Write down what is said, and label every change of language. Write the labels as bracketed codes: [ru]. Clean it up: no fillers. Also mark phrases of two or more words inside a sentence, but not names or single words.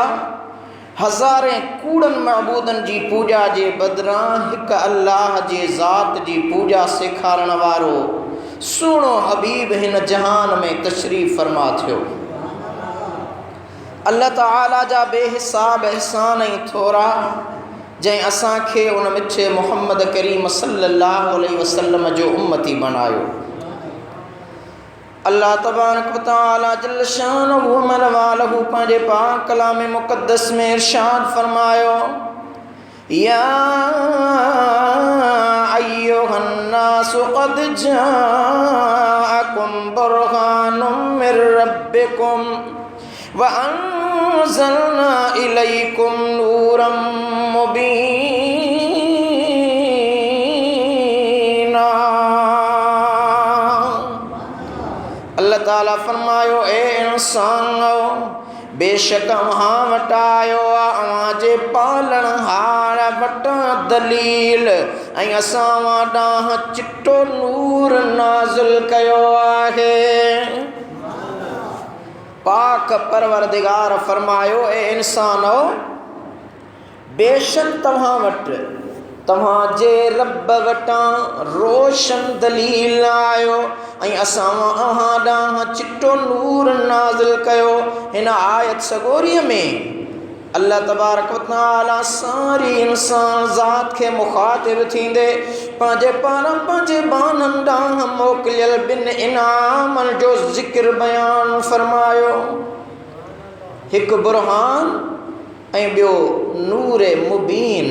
[sd] हज़ारे कूड़नि महबूदनि जी पूॼा जे बदिरां हिकु अल्लाह जे ज़ात जी पूॼा सेखारण वारो सुहिणो हबीब हिन जहान में तशरीफ़ फ़रमा थियो। अल्लाह ताला जा बेहिसाब एहसान ऐं थोरा जंहिं असांखे उन मिठे मुहम्मद करीम [ar] صلى الله عليه وسلم [sd] जो उम्मती बणायो। अल्लाह [ar] تبارك وتعالى جل شانه [sd] मलवालहु पंहिंजे पाक कलाम मुक़द्दस में इरशाद फरमायो, [ar] يا أيها الناس قد جاءكم برهان من ربكم وأنزلنا إليكم نورا مبينا. [sd] अल्लाह ताला फरमायो, ए इंसानो बेशक अव्हां वटि आयो आहे अव्हां जे पालणहार वटां दलील ऐं असां अव्हां ॾांहुं चिट्टो नूर नाज़िल कयो आहे। पाक परवरदिगार फरमायो, ए इंसानो बेशक तव्हां वटि तव्हांजे रब वटां रोशन दलील आयो ऐं असां अव्हां ॾांहुं चिट्टो नूर नाज़िल कयो। हिन आयत सगोरीअ में अल्लाह [ar] تبارك وتعالى [sd] सारी इंसान ज़ात खे मुखातिब थींदे पंहिंजे पारां पंहिंजे बाननि ॾांहुं मोकिलियल ॿिनि इनामनि जो ज़िक्र बयानु फरमायो। हिकु बुरहान ऐं ॿियो नूर मुबीन।